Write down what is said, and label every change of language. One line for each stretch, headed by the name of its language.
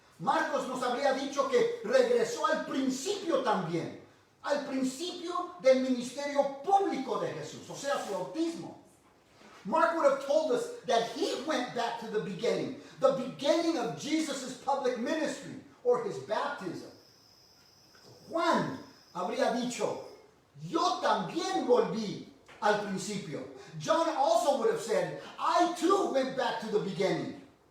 Spanish: Marcos nos habría dicho que regresó al principio también, al principio del ministerio público de Jesús, o sea, su bautismo.
English: Mark would have told us that he went back to the beginning of Jesus' public ministry or his baptism.
Spanish: Juan habría dicho, yo también volví al principio.
English: John also would have said, I too went back to the beginning.